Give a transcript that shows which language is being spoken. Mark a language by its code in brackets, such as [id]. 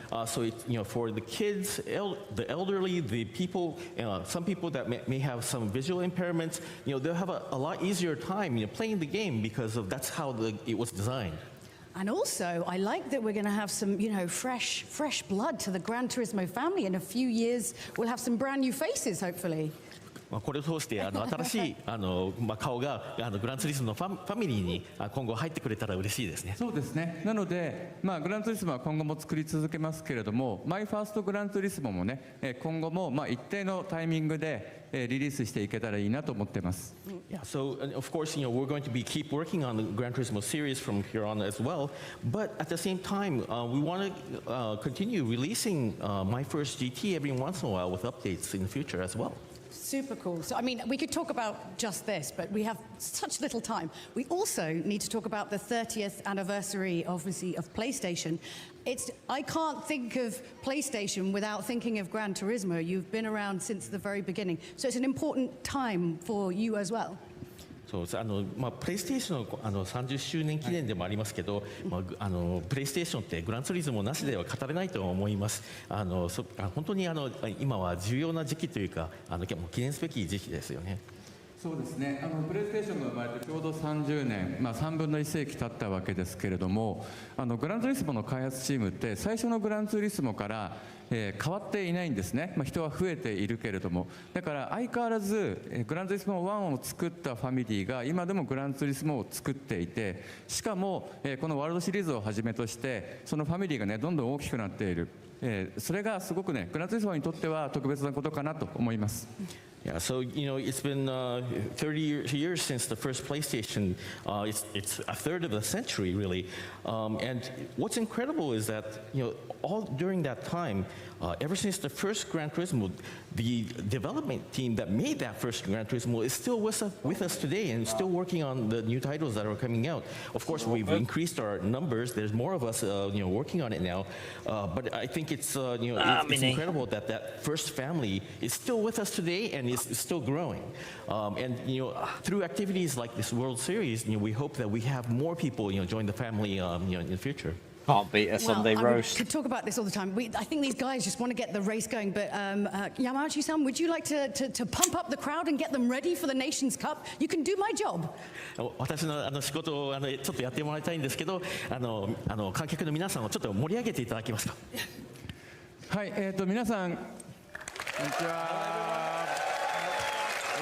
[en] So it's, for the kids, the elderly, the people, some people that may have some visual impairments, they'll have a lot easier time, playing the game because of that's how it was designed. And also, I like that we're going to have some, fresh blood to the Gran Turismo family. In a few years, we'll have some brand new faces, hopefully. [ja] これを通して新しい顔がグランツリスモのファミリーに今後入ってくれたら嬉しいですね。そうですね。なので、グランツリスモは今後も作り続けますけれども、マイファーストグランツリスモもね、今後も一定のタイミングでリリースしていけたらいいなと思ってます。 [en] Yeah, so of course, we're going to keep working on the Gran Turismo series from here on as well. But at the same time, we want to continue releasing My First GT every once in a while with updates in the future as well. Super cool. So, I mean, we could talk about just this, but we have such little time. We also need to talk about the 30th anniversary, obviously, of PlayStation. I can't think of PlayStation without thinking of Gran Turismo. You've been around since the very beginning. So it's an important time for you as well. [ja] そうです。プレイステーションの30周年記念でもありますけど、プレイステーションってグランツリスモなしでは語れないと思います。本当に今は重要な時期というか、記念すべき時期ですよね。そうですね、プレイステーションが生まれてちょうど30年、3分の1世紀経ったわけですけれども、グランツーリスモの開発チームって最初のグランツーリスモから、変わっていないんですね、人は増えているけれども、だから相変わらず、グランツーリスモ1を作ったファミリーが今でもグランツーリスモを作っていて、しかも、このワールドシリーズをはじめとしてそのファミリーがねどんどん大きくなっている、それがすごくねグランツーリスモにとっては特別なことかなと思います。 [en] Yeah, so it's been 30 years since the first PlayStation. It's a third of a century, really. And what's incredible is that all during that time, ever since the first Gran Turismo, the development team that made that first Gran Turismo is still with us today and still working on the new titles that are coming out. Of course, we've increased our numbers. There's more of us, working on it now. But I think it's incredible that that first family is still with us today and is still growing. And through activities like this World Series, we hope that we have more people, join the family, in the future. Can't beat a Sunday roast. We could talk about this all the time. I think these guys just want to get the race going. But Yamauchi-san, would you like to pump up the crowd and get them ready for the Nations Cup? You can do my job. [ja] 私の仕事をちょっとやってもらいたいんですけど、観客の皆さんをちょっと盛り上げていただけますか。はい、皆さんこんにちは。